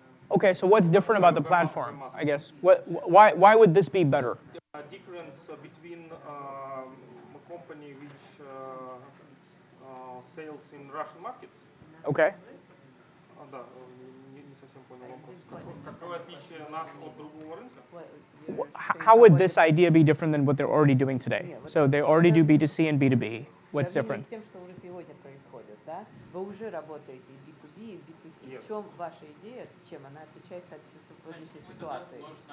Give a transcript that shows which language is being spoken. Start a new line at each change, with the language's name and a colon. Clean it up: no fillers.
English: Okay, so what's different about the platform, I guess? Why would this be better? Difference between a company which sells in Russian markets. Okay.
Russian: Да, не совсем понял вопрос. Какое отличие нас от другого рынка?
English: How would this idea be different than what they're already doing today? So they already do B2C and B2B. What's different?
Russian: С тем, что уже сегодня происходит, да? Вы уже работаете и B2B, и B2C.
English: Yes.
Russian: В чем ваша идея, чем она отличается от сегодняшней ситуации?